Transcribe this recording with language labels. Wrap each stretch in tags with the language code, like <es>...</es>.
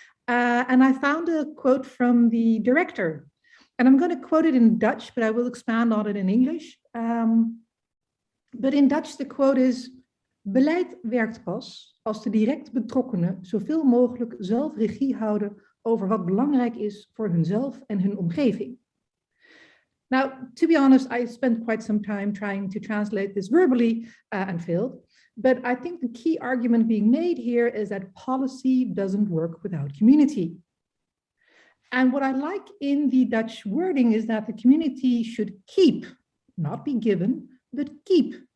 <en>And I found a quote from the director. And I'm going to quote it in Dutch, but I will expand on it in English. But in Dutch, the quote is:</en> <nl>Beleid werkt pas als de direct betrokkenen zoveel mogelijk zelf regie houden over wat belangrijk is voor hunzelf en hun omgeving.</nl> <en>Now, to be honest, I spent quite some time trying to translate this verbally and failed. But I think the key argument being made here is that policy doesn't work without community. And what I like in the Dutch wording is that the community should keep, not be given, but keep.</en>